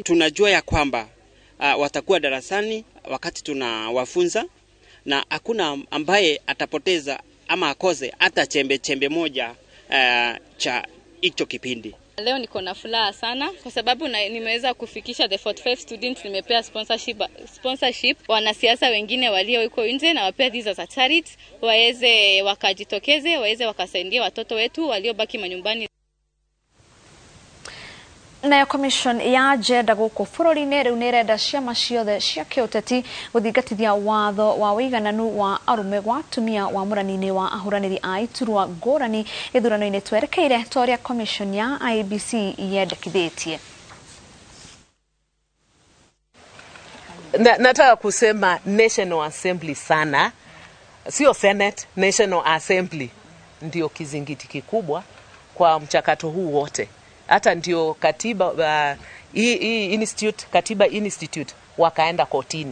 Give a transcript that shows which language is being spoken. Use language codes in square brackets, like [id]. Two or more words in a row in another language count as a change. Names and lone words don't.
[sw] Tunajua ya kwamba watakuwa darasani wakati tunawafunza na hakuna ambaye atapoteza ama akose hata chembe moja cha hicho kipindi. Leo niko na furaha sana kwa sababu nimeweza kufikisha [en] the 45 students, [sw] nimepea sponsorship wanasiasa wengine walio huko nje na wapea [en] these as a charity [sw] waweze wakajitokeze, waweze wakasaidia watoto wetu waliobaki manyumbani. [ki] Nayo commission ya jenda guku bururi-ini riu ni renda ciama ciothe cia kiuteti guthingatithia watho wa wigananu wa arume gwa atumia wa murani-ini wa ahuraniri a iturwa ngurani githurano-ini twerekeire toria commission ya IEBC yendekithitie. [sw] Nataka kusema National Assembly sana, sio Senate, National Assembly ndio kizingiti kikubwa kwa mchakato huu wote. Hata ndio Katiba Institute wakaenda kotini.